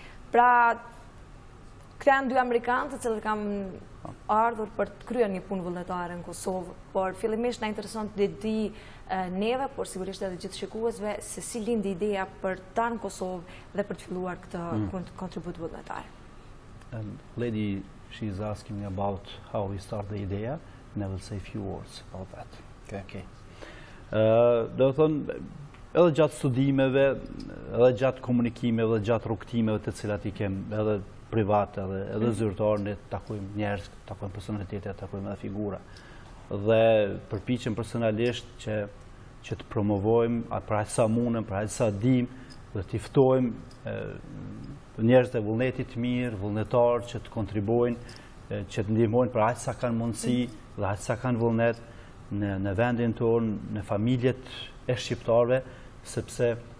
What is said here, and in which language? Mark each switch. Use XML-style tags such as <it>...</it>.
<sq>Pra, këta janë dy amerikanë të cilët kanë ardhur për të kryer një punë vullnetare në Kosovë, por fillimisht na intereson të di neve, por sigurisht edhe gjithë shikuesve, se si lindi ideja për të ardhur në Kosovë dhe për të filluar këtë kontribut vullnetar.</sq> <en>And lady, she's asking me about how we start the idea, and I will say a few words about that. Okay.</en> <sq>Do të thonë, edhe gjatë studimeve, edhe gjatë komunikimeve, edhe gjatë rrugtimeve të cilat i kem, edhe private, edhe zyrtar, ne takojmë njerëz, takojmë personalitete, takojmë edhe figura. Dhe përpiqem personalisht që të promovojmë për aq sa mundem, për aq sa dim, dhe të ftojmë njerëz të vullnetit mirë, vullnetar që të kontribuojnë, që të ndihmojnë për aq sa kanë mundësi dhe aq sa kanë vullnet në vendin tonë, në familjet e shqiptarëve, sepse</sq>